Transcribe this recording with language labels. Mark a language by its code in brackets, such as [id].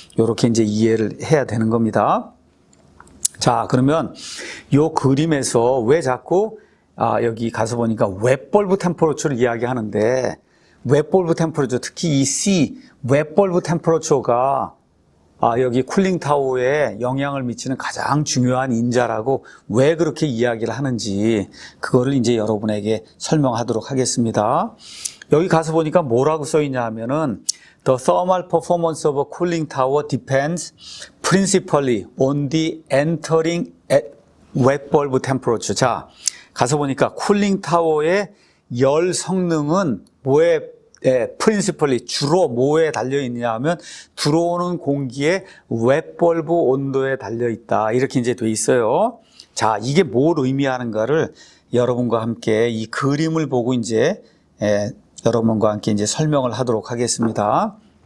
[ko] 요렇게 이제 이해를 해야 되는 겁니다. 자, 그러면 요 그림에서 왜 자꾸 여기 가서 보니까 웹벌브 템퍼러처를 이야기하는데 웹벌브 템퍼러처 특히 이 C 웹벌브 템퍼러처가 여기 쿨링 타워에 영향을 미치는 가장 중요한 인자라고 왜 그렇게 이야기를 하는지 그거를 이제 여러분에게 설명하도록 하겠습니다. 여기 가서 보니까 뭐라고 써 있냐 하면은 [en] The thermal performance of a cooling tower depends principally on the entering wet bulb temperature. [ko] 자, 가서 보니까 쿨링 타워의 열 성능은 뭐에 principally 주로 뭐에 달려 있냐 하면 들어오는 공기의 웹벌브 온도에 달려 있다. 이렇게 이제 돼 있어요. 자, 이게 뭘 의미하는가를 여러분과 함께 이 그림을 보고 이제 여러분과 함께 이제 설명을 하도록 하겠습니다.